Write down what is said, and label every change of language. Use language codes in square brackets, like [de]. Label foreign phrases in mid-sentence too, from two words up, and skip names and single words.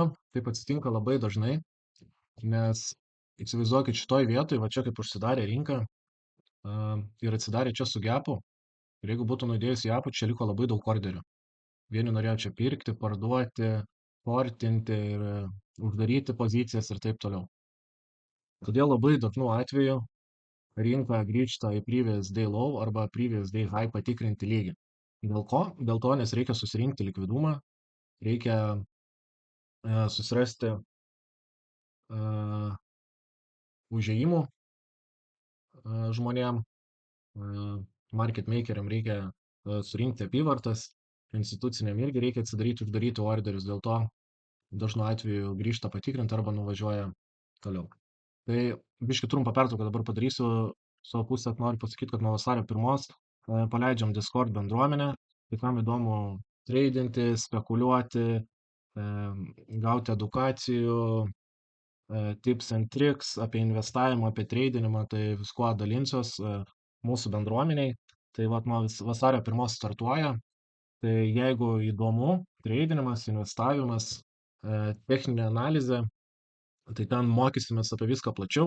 [lt] Taip atsitinka labai dažnai, nes įsivaizduokit šitoj vietoj, va čia kaip užsidarė rinka ir atsidarė čia su gapu. Ir jeigu būtų nudėjus į apų, čia liko labai daug orderių. Vieni norėjo čia pirkti, parduoti, portinti ir uždaryti pozicijas ir taip toliau. Todėl labai dažnu atveju rinka grįžta į [en] previous day low [lt] arba [en] previous day high [lt] patikrinti lygį. Dėl ko? Dėl to, nes reikia susirinkti likvidumą, reikia susirasti užėjimų žmonėm, [en] market makeriam [lt] reikia surinkti apyvartas, instituciniam irgi reikia atsidaryti, uždaryti orderius, dėl to dažnu atveju grįžta patikrinti arba nuvažiuoja toliau. Tai biški trumpą pertrauką dabar padarysiu. Savo pusę noriu pasakyti, kad nuo vasario 1 paleidžiam Discord bendruomenę. Tai kam įdomu tradinti, spekuliuoti, gauti edukacijų, [en] tips and tricks [lt] apie investavimą, apie tradinimą, tai viskuo dalinsiuos mūsų bendruomeniai. Tai vat nuo vasario 1 startuoja. Tai jeigu įdomu, tradinimas, investavimas, techninė analizė, tai ten mokysimės apie viską plačiau.